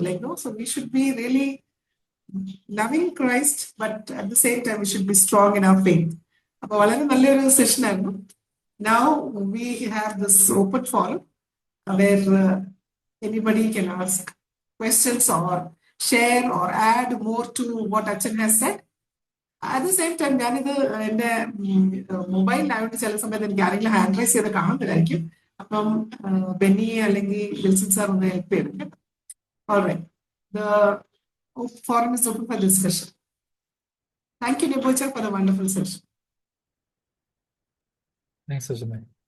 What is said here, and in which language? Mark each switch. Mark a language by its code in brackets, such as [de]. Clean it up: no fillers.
[en] Like no, so we should be really loving Christ, but at the same time we should be strong in our faith. [ml] അപ്പൊ വളരെ നല്ലൊരു session ആയിരുന്നു. [en] Now we have this open forum where anybody can ask questions or share or add more to what Achan has said. At the same time, [ml] ഞാനിത് എൻ്റെ മൊബൈലിലായോണ്ട് ചില സമയത്ത് എനിക്ക് ആരെങ്കിലും ഹാൻഡ് റൈസ് ചെയ്ത് കാണുന്നില്ലായിരിക്കും. അപ്പം ബെന്നി അല്ലെങ്കിൽ വിൽസൺ സാർ ഒന്ന് ഹെൽപ്പ് ചെയ്തിട്ടുണ്ട്. [en] Alright, the forum is open for discussion. Thank you, Nebocha, for the wonderful session. Thanks, Ajay.